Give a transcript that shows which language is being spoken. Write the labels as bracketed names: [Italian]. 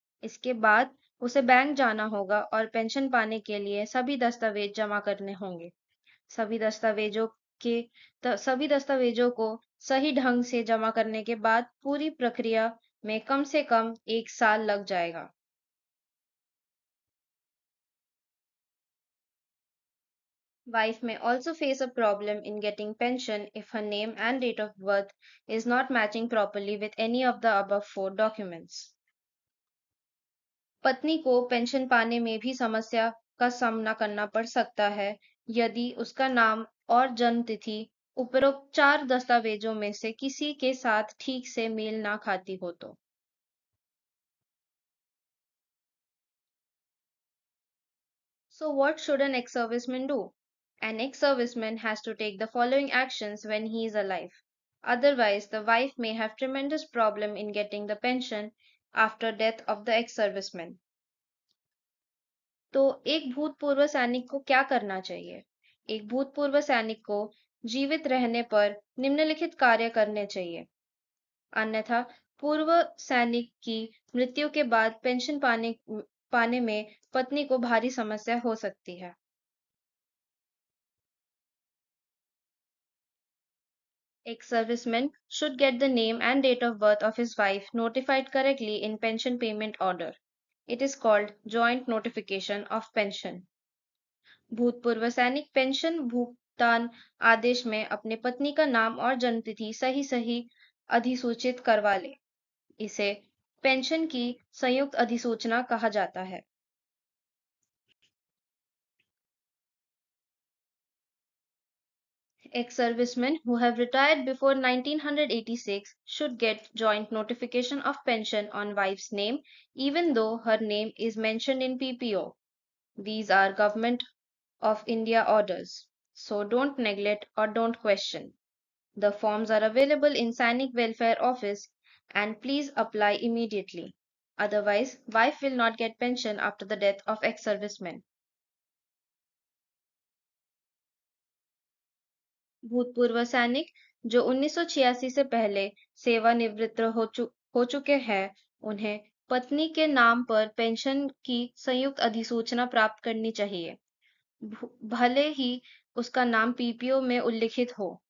[Hindi] इसके बाद उसे बैंक जाना होगा और पेंशन पाने के लिए सभी दस्तावेज जमा करने होंगे। सभी दस्तावेजों सभी दस्तावेजों को सही ढंग से जमा करने के बाद पूरी प्रक्रिया में कम से कम 1 साल लग जाएगा। [English] Wife may also face a problem in getting pension if her name and date of birth is not matching properly with any of the above four documents. [Hindi] पत्नी को पेंशन पाने में भी समस्या का सामना करना पड़ सकता है यदि उसका नाम और जन्म तिथि उपरोक्त चार दस्तावेजों में से किसी के साथ ठीक से मेल ना खाती हो तो। [English] So what should an ex-serviceman do? An ex-serviceman has to take the following actions when he is alive. Otherwise, the wife may have tremendous problem in getting the pension after death of the ex-serviceman. [Hindi] तो एक भूतपूर्व सैनिक को क्या करना चाहिए? एक भूतपूर्व सैनिक को जीवित रहने पर निम्नलिखित कार्य करने चाहिए। अन्यथा पूर्व सैनिक की मृत्यु के बाद पेंशन पाने में पत्नी को भारी समस्या हो सकती है। [English] Ex-serviceman should get the name and date of birth of his wife notified correctly in pension payment order. It is called joint notification of pension. [Hindi] भूतपूर्व सैनिक पेंशन भुगतान आदेश में अपने पत्नी का नाम और जन्मतिथि सही सही अधिसूचित करवा ले। इसे पेंशन की संयुक्त अधिसूचना कहा जाता है। [English] Ex-servicemen who have retired before 1986 should get joint notification of pension on wife's name even though her name is mentioned in PPO. These are Government of India orders. So don't neglect or don't question. The forms are available in Sainik Welfare Office and please apply immediately. Otherwise, wife will not get pension after the death of ex-servicemen. [Hindi] भूतपूर्व सैनिक जो 1986 से पहले सेवानिवृत्त हो चुके हैं उन्हें पत्नी के नाम पर पेंशन की संयुक्त अधिसूचना प्राप्त करनी चाहिए भले ही उसका नाम पीपीओ में उल्लिखित हो।